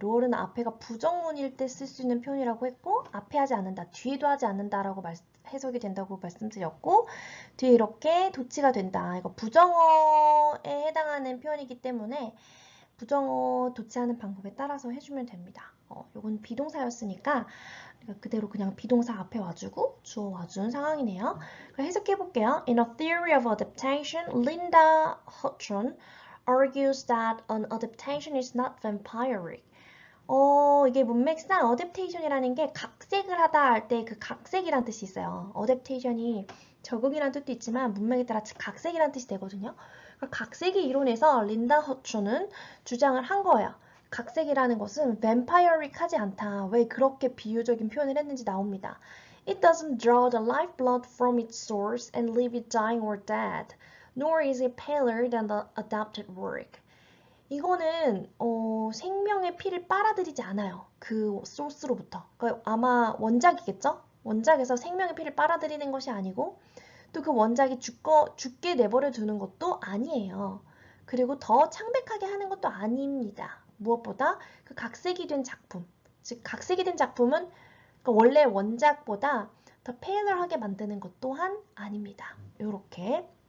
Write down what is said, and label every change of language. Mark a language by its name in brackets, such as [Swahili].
[Korean] noer는 앞에가 부정문일 때 쓸 수 있는 표현이라고 했고, 앞에 하지 않는다, 뒤에도 하지 않는다라고 해석이 된다고 말씀드렸고, 뒤에 이렇게 도치가 된다. 이거 부정어에 해당하는 표현이기 때문에 부정어 도치하는 방법에 따라서 해주면 됩니다. 요건 비동사였으니까 그대로 그냥 비동사 앞에 와주고 주어 와준 상황이네요. 그럼 해석해 볼게요. [English] In a theory of adaptation, Linda Hutton argues that an adaptation is not vampiric. [Korean] 이게 문맥상 adaptation이라는 게 각색을 하다 할 때 그 각색이란 뜻이 있어요. adaptation이 적응이란 뜻도 있지만 문맥에 따라 각색이란 뜻이 되거든요. 각색이 이론에서 린다 허츠는 주장을 한 거예요. 각색이라는 것은 vampiric 하지 않다. 왜 그렇게 비유적인 표현을 했는지 나옵니다. [English] It doesn't draw the lifeblood from its source and leave it dying or dead, nor is it paler than the adapted work. [Korean] 이거는 생명의 피를 빨아들이지 않아요. 그 소스로부터. 그러니까 아마 원작이겠죠? 원작에서 생명의 피를 빨아들이는 것이 아니고 또 그 원작이 죽게 내버려 두는 것도 아니에요. 그리고 더 창백하게 하는 것도 아닙니다. 무엇보다 그 각색이 된 작품, 즉 각색이 된 작품은 그러니까 원래 원작보다 더 페일러하게 만드는 것 또한 아닙니다. 요렇게.